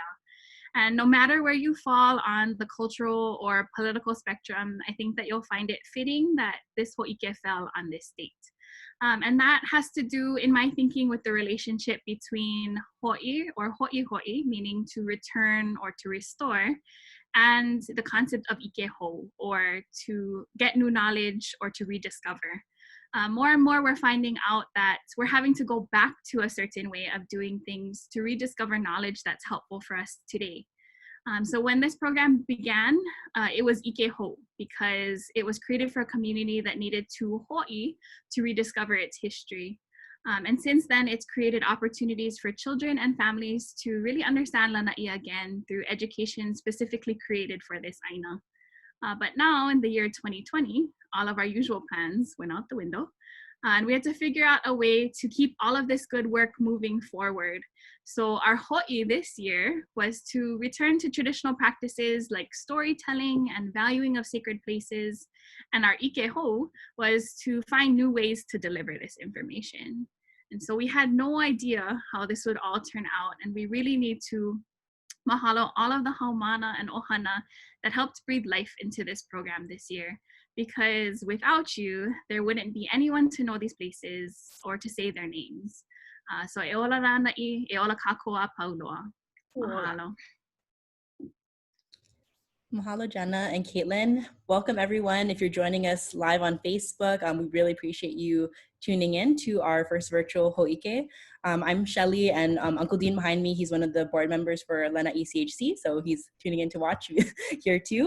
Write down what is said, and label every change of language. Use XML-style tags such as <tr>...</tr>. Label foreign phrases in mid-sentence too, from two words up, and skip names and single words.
<en>And no matter where you fall on the cultural or political spectrum, I think that you'll find it fitting that this Hōʻike fell on this date. And that has to do, in my thinking, with the relationship between ho'i or ho'i, meaning to return or to restore, and the concept of</en> <haw>ʻike hou,</haw> <en>or to get new knowledge or to rediscover. More and more we're finding out that we're having to go back to a certain way of doing things to rediscover knowledge that's helpful for us today. So when this program began, it was</en> <haw>ʻike hou</haw> <en>because it was created for a community that needed to ho'i to rediscover its history. And since then, it's created opportunities for children and families to really understand Lānaʻi again through education specifically created for this Aina. But now in the year 2020, all of our usual plans went out the window. And we had to figure out a way to keep all of this good work moving forward. So our ho'i this year was to return to traditional practices like storytelling and valuing of sacred places. And our</en> <haw>ʻike hou</haw> <en>was to find new ways to deliver this information. And so we had no idea how this would all turn out. And we really need to mahalo all of the haumana and ohana that helped breathe life into this program this year. Because without you, there wouldn't be anyone to know these places or to say their names.</en> <haw>So e ola Lānaʻi, e ola kākoa pauloa.</haw> <en>Mahalo. Mahalo, Jenna and Caitlin. Welcome, everyone. If you're joining us live on Facebook, we really appreciate you tuning in to our first virtual Hōʻike. I'm Shelly, and Uncle Dean behind me, he's one of the board members for Lānaʻi CHC, so he's tuning in to watch here too.</en>